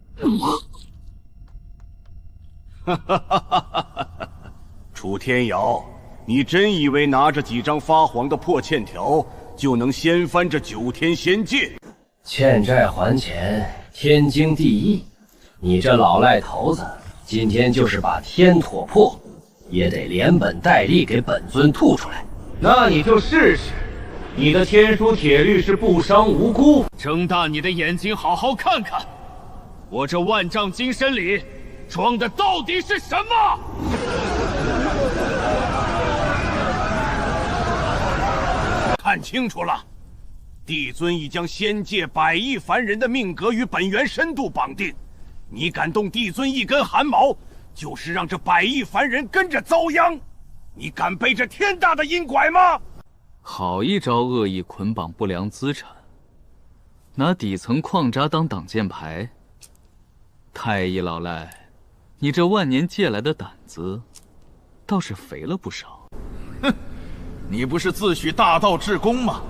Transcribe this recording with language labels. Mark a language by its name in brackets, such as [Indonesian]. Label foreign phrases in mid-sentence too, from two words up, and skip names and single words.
[Chinese] 哈哈哈哈哈！楚天堯，你真以為拿着幾張發黃的破欠條就能掀翻這9天仙界？欠債還錢，天經地義。你這老賴頭子，今天就是把天唾破，也得連本帶利給本尊吐出來。那你就試試，你的天書鐵律是不傷無辜。睜大你的眼睛，好好看看，我這萬丈金身裡裝的到底是什麼？看清楚了，帝尊已將仙界100億凡人的命格與本源深度綁定，你敢動帝尊一根汗毛，就是讓這100億凡人跟着遭殃。你敢背着天大的陰拐嗎？好一招惡意捆綁不良資產，拿底層礦渣當擋箭牌。太醫老賴，你這萬年借來的膽子，倒是肥了不少。哼，你不是自詡大道至公嗎？